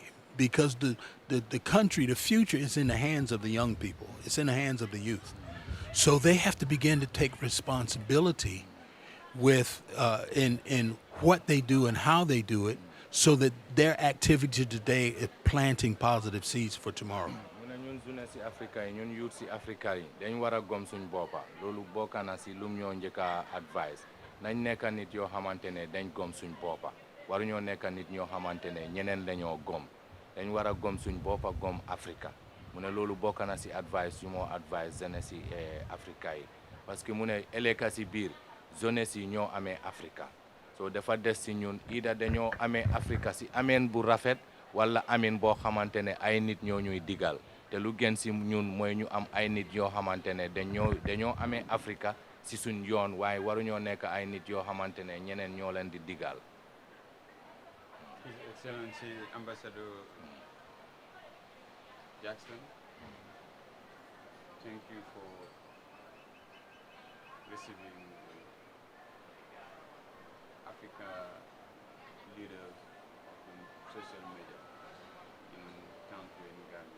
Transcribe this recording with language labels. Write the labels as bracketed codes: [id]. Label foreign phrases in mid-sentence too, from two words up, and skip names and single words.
[en] Because the country, the future is in the hands of the young people. It's in the hands of the youth. So they have to begin to take responsibility with in what they do and how they do it, so that their activity today is planting positive seeds for tomorrow. [wo] ñun jeunesse si Africa yi ñun youth si Africa yi dañ war a gom suñ boppa loolu bokk na si lum ñoo njëkk a advice nañ nekk nit yoo xamante ne dañ gom suñ boppa waruñoo nekk nit ñoo xamante ne ñeneen lañoo gom dañ war a gom suñ boppa gom Africa mu ne loolu bokk na si advice yu moo advice jeunesse si Africa yi [fr] parce que [wo] mu ne ëllëg si biir jeunesse yi ñoo amee Africa so dafa des si ñun ida dañoo amee Africa si ameen bu rafet wala ameen boo xamante ne ay nit ñoo ñuy digal te lu gën si ñun mooy ñu am ay nit yoo xamante ne dañoo amee Africa si suñ yoon waaye waruñoo nekk ay nit yoo xamante ne ñeneen ñoo leen di digal. [en] His Excellency Ambassadeur Jackson, thank you for receiving Africa leaders on social media in country in Gambia.